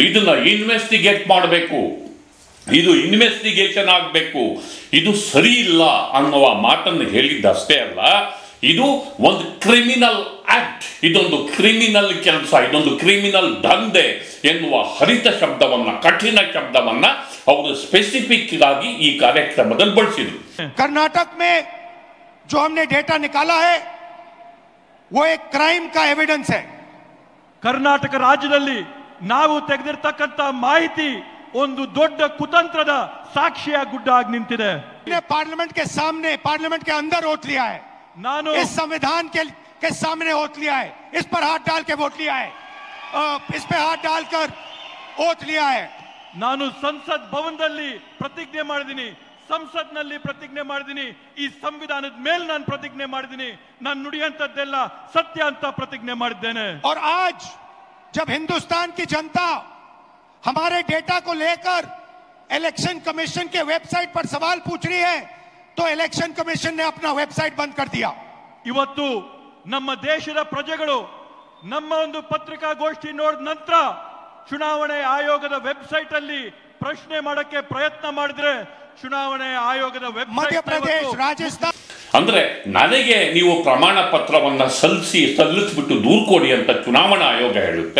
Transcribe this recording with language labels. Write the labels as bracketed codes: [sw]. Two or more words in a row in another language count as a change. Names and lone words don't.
[kn] ಇದನ್ನ ಇನ್ವೆಸ್ಟಿಗೇಟ್ ಮಾಡಬೇಕು, ಇದು ಇನ್ವೆಸ್ಟಿಗೇಷನ್ ಆಗಬೇಕು, ಇದು ಸರಿ ಇಲ್ಲ ಅನ್ನುವ ಮಾತನ್ನು ಹೇಳಿದ್ದಷ್ಟೇ ಅಲ್ಲ, ಇದು ಒಂದು [en] criminal act, [kn] ಇದೊಂದು ಕ್ರಿಮಿನಲ್ ಕೆಲಸ, ಇದೊಂದು ಕ್ರಿಮಿನಲ್ ದಂಧೆ ಎನ್ನುವ ಹರಿತ ಶಬ್ದವನ್ನ, ಕಠಿಣ ಶಬ್ದವನ್ನ ಅವರು ಸ್ಪೆಸಿಫಿಕ್ ಆಗಿ ಈ ಕಾರ್ಯಕ್ರಮದಲ್ಲಿ ಬಳಸಿದ್ರು. [hi] कर्नाटक में जो हमने डेटा निकाला है वो एक क्राइम का एविडेंस है. [kn] ಕರ್ನಾಟಕ ರಾಜ್ಯದಲ್ಲಿ ನಾವು ತೆಗೆದಿರ್ತಕ್ಕಂಥ ಮಾಹಿತಿ ಒಂದು ದೊಡ್ಡ ಕುತಂತ್ರದ ಸಾಕ್ಷಿಯ ಗುಡ್ಡ ಆಗಿ ನಿಂತಿದೆ. [hi] पार्लियामेंट के सामने, पार्लियामेंट के अंदर वोट लिया है, [kn] ನಾನು [hi] इस संविधान के सामने वोट लिया है, इस पर हाथ डाल के वोट लिया है, इस पे हाथ डालकर वोट लिया है. [kn] ನಾನು ಸಂಸತ್ ಭವನದಲ್ಲಿ ಪ್ರತಿಜ್ಞೆ ಮಾಡಿದ್ದೀನಿ, ಸಂಸತ್ನಲ್ಲಿ ಪ್ರತಿಜ್ಞೆ ಮಾಡಿದ್ದೀನಿ, ಈ ಸಂವಿಧಾನದ ಮೇಲೆ ನಾನು ಪ್ರತಿಜ್ಞೆ ಮಾಡಿದ್ದೀನಿ, ನಾನು ನುಡಿಯಂತದ್ದೆಲ್ಲ ಸತ್ಯ ಅಂತ ಪ್ರತಿಜ್ಞೆ ಮಾಡಿದ್ದೇನೆ. [hi] और आज जब हिंदुस्तान की जनता हमारे डेटा को लेकर [en] election commission [hi] के वेबसाइट पर सवाल पूछ रही है तो [en] election commission [hi] ने अपना वेबसाइट बंद कर दिया. [kn] ಇವತ್ತು ನಮ್ಮ ದೇಶದ ಪ್ರಜೆಗಳು ನಮ್ಮ ಒಂದು ಪತ್ರಿಕಾಗೋಷ್ಠಿ ನೋಡಿದ ನಂತರ ಚುನಾವಣೆ ಆಯೋಗದ ವೆಬ್ಸೈಟ್ ಅಲ್ಲಿ ಪ್ರಶ್ನೆ ಮಾಡಕ್ಕೆ ಪ್ರಯತ್ನ ಮಾಡಿದ್ರೆ ಚುನಾವಣೆ ಆಯೋಗದ ಮಧ್ಯಪ್ರದೇಶ, ರಾಜಸ್ಥಾನ ಅಂದ್ರೆ ನನಗೆ ನೀವು ಪ್ರಮಾಣ ಪತ್ರವನ್ನ ಸಲ್ಲಿಸ್ಬಿಟ್ಟು ದೂರು ಕೊಡಿ ಅಂತ ಚುನಾವಣಾ ಆಯೋಗ ಹೇಳುತ್ತೆ.